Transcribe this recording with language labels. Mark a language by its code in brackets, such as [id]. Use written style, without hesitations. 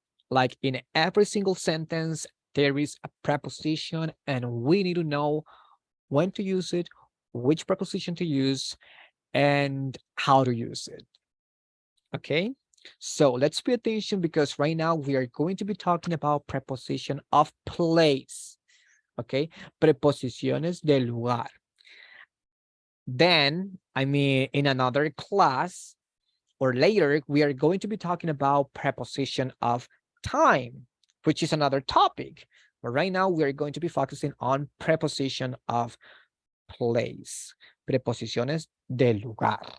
[en] Like in every single sentence, there is a preposition and we need to know when to use it which preposition to use, and how to use it. Okay, so let's pay attention because right now we are going to be talking about preposition of place. [es] Okay, preposiciones de lugar. [en] Then, I mean, in another class or later, we are going to be talking about preposition of time, which is another topic. But right now, we are going to be focusing on preposition of place. [es] Preposiciones de lugar.